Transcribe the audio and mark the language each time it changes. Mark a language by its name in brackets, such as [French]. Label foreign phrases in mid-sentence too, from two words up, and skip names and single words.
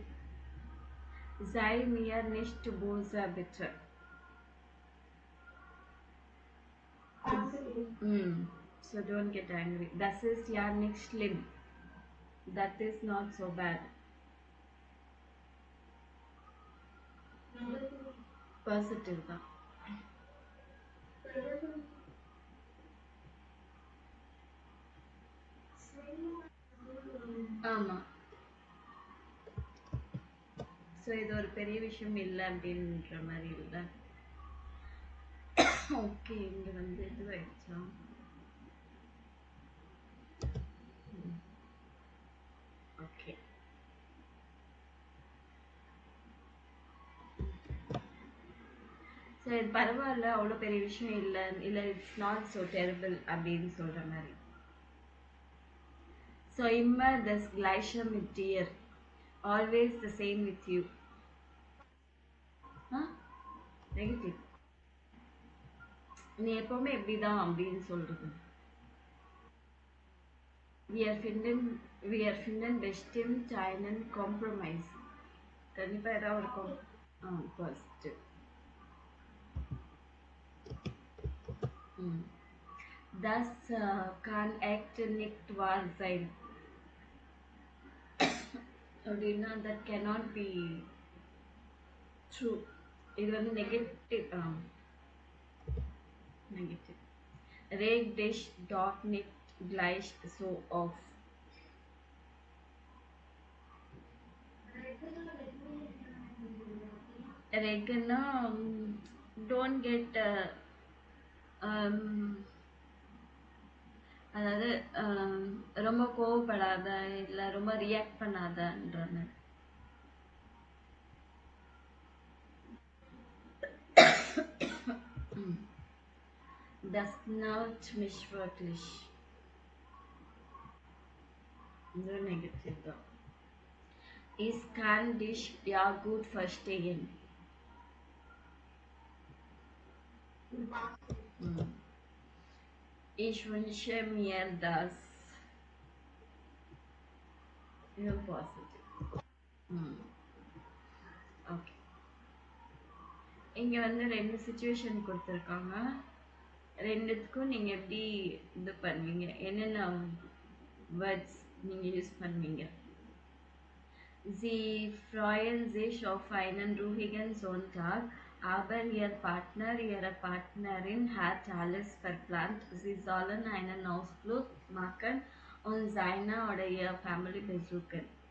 [German] Sei mir nicht böse bitte. [English] So don't get angry. [German] Das ist ja nicht schlimm. [English] That is not so bad. Positive தான். [Tamil] ஆமா. ஸோ இது ஒரு பெரிய விஷயம் இல்லை அப்படின்ற மாதிரி இல்லை. ஓகே, இங்க வந்து இதுவாயிடுச்சா? ஓகே. ஸோ இது பரவாயில்ல, அவ்வளோ பெரிய விஷயம் இல்லை, இல்லை [English] it's not so terrible [Tamil] அப்படின்னு சொல்ற மாதிரி. [German] ஸோ immer das gleiche mit dir, [English] always the same with you. [Tamil] நெகட்டிவ். நீ எப்பவுமே எப்படிதான் அப்படின்னு சொல்றது. [English] we are [German] finden bestimmt einen Kompromiss. [Tamil] கண்டிப்பா ஏதாவது இருக்கும். பாசிட்டிவ். [German] Das kann echt nicht wahr sein. [English] அப்படின்னா that cannot be true. [Tamil] இது வந்து நெகட்டிவ். நெகட்டிவ். [German] Reg dich doch nicht gleich so auf. [English] Regna, don't get [Tamil] அதாவது ரொம்ப கோவப்படாத, இல்லை ரொம்ப ரியாக்ட் பண்ணாதன்றாங்க. [German] Das nervt mich wirklich. [Tamil] இது நெகட்டிவ் தான். [German] Ich kann dich ja gut verstehen. Ich wünsche mir das. [Tamil] இது பாசிட்டிவ். ஓகே. இங்க வந்து 2 சிச்சுவேஷன் கொடுத்துருக்காங்க. ரெண்டுத்துக்கும் நீங்க எப்படி இது பண்ணுவீங்க, என்னென்ன வேர்ட்ஸ் நீங்க யூஸ் பண்ணுவீங்க? [German] Sie freuen sich auf einen ruhigen Sonntag, aber ihr Partner, ihre Partnerin hat alles verplant. Sie sollen einen Ausflug machen und seine oder ihre Family besuchen.